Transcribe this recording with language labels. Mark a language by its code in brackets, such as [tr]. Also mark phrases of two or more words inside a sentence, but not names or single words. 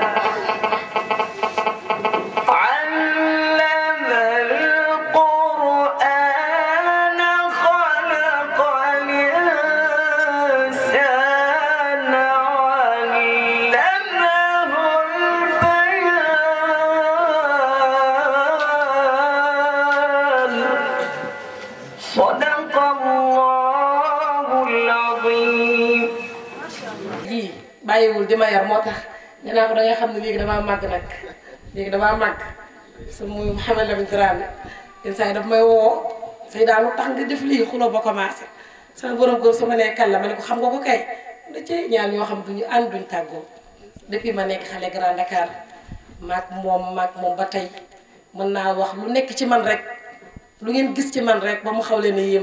[ar] علم القرآن خلق الإنسان علمه البيان صدق الله العظيم [wo] ji bàyyiwul di ma yar moo tax nee naa ko da nga xam ne léegi damaa màgg nag léegi damaa màgg su muy Mouhamed Lamine Dramé yenn saa yi daf may woo say daal lu tax nga def lii xuloo ba commencé sama borom góor su ma nee kan la ma ne ko xam nga ko kay da cee ñaan ñoo xam duñu ànd duñ tàggoo depuis ma nekk xale Grand Dakar maag moom ba tey mën naa wax lu nekk ci man rek lu ngeen gis ci man rek ba mu xaw leen a yéem